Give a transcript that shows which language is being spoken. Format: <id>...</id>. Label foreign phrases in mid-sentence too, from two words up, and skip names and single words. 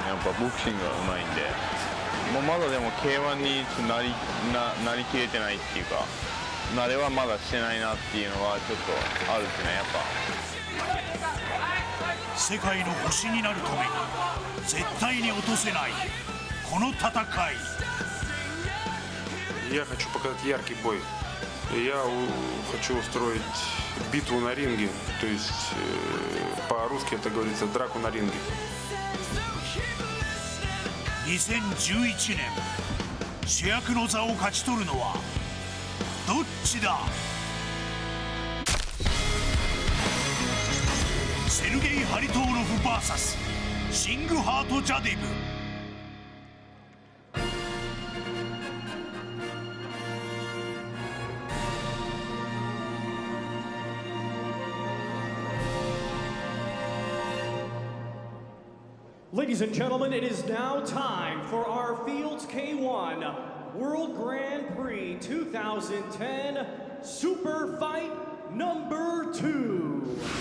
<ja>やっぱボクシングがうまいんで、まだでも K1 になりきれてないっていうか、慣れはまだしてないなっていうのはちょっとあるってね、やっぱ。世界の星になるために絶対に落とせないこの戦い。</ja> <ru>Я хочу показать яркий бой. Я хочу устроить битву на ринге, то есть по-русски это говорится драку на ринге.</ru> <ja>2011 年主役の座を勝ち取るのはどっちだ。セルゲイ・ハリトーロフ VS シングハート・ジャディブ。</ja> <en>Ladies and gentlemen, it is now time for our Fields K1 World Grand Prix 2010 Super Fight number 2.</en>